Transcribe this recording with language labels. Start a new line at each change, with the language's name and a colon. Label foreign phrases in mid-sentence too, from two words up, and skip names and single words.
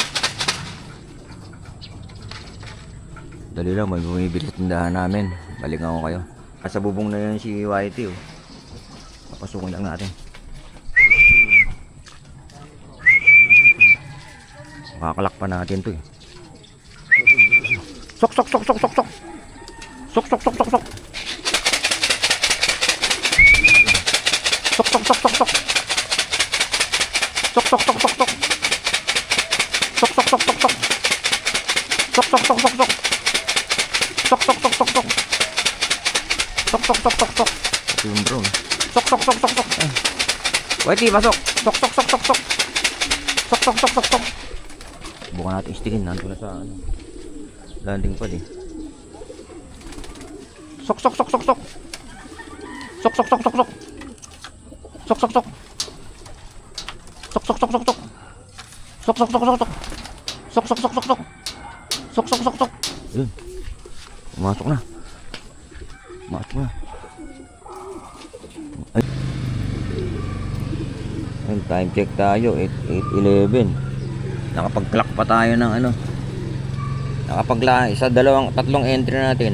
Filipino: Dali lang, may bumibili sa tindahan namin. Balikan ko kayo. Sa bubong na yan si Whitey oh. Papasukin lang natin. Makakalak pa natin to eh. Sok sok sok sok sok sok. Sok sok sok sok sok. Sok sok sok sok sok. Sok sok sok sok sok. Sok sok sok sok sok. Sok sok sok sok sok. Sok sok sok sok sok. Sok sok sok sok sok. Ito yung bro. Sok sok sok sok sok. Whitey, pasok. Sok sok sok sok sok. Sok sok sok sok sok. Bukan natin istikin. Nandun na sa ano.
English: Landing pad eh. Sok sok sok sok sok. Sok sok sok sok sok. Sok sok sok. Sok sok sok sok sok. Sok sok sok sok sok. Sok sok sok sok sok. Sok sok sok sok.
Filipino: Yun. Masuk na. Masuk na. Ay. Ayun,
English: time check
Filipino: tayo. 8:11. Nakapag-clock pa tayo ng ano. Isa, dalawang, tatlong entry natin.